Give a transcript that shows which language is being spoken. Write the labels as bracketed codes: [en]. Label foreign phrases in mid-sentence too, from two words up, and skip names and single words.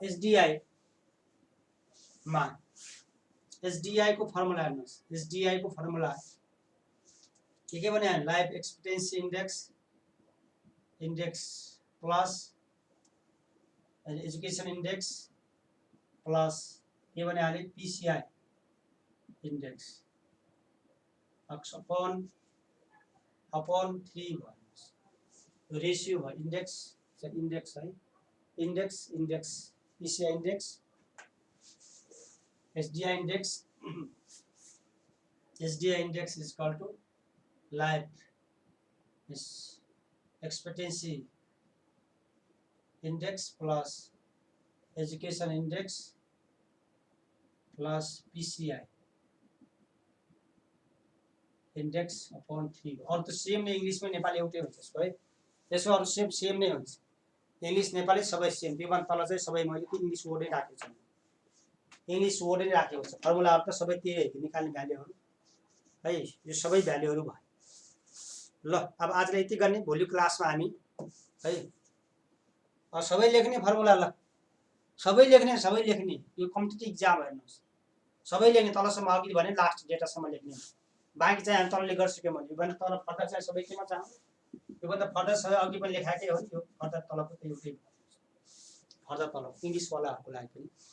[ne] SDI को फर्मुला हेर्नुस् SDI को फर्मुला के भने [en] life expectancy index plus education index plus [ne] के भने हाले [en] PCI index [ne] अपॉन 3 भयो रेशियो भयो इन्डेक्स है [en] index PCI index SDI index is equal to life expectancy index plus education index plus PCI index upon 3 [ne] और तो सेम नै इंग्लिश में नेपाली एउटै हुन्छ यसको है यसको अरु सेम नै हुन्छ इंग्लिश नेपाली सबै सेम त्यो भन्न तल चाहिँ सबै मैले इंग्लिश वर्डै राखेको छु इंग्लिश वर्डै राखेको छ फर्मुलाहरु त सबै त्यही हो निकाल्ने भ्यालुहरु है यो सबै भ्यालुहरु भयो ल अब आजले यति गर्ने भोलि क्लासमा हामी है सबै लेख्ने फर्मुला ल सबै लेख्ने यो [en] competitive exam [ne] हेर्नुस् सबै लेख्ने तलसम्म अघि भने लास्ट डेटासम्म लेख्ने बाँकी चाहिँ हामी तलले गरिसक्यौं भने यो भने तल फर्दर चाहिँ सबै केमा चाहौ यो भन्दा फर्दर सबै अघि पनि लेखाएकै हो यो फर्दर तलको त्यो एउटै फर्दर तल इंग्लिश वालाहरुको लागि पनि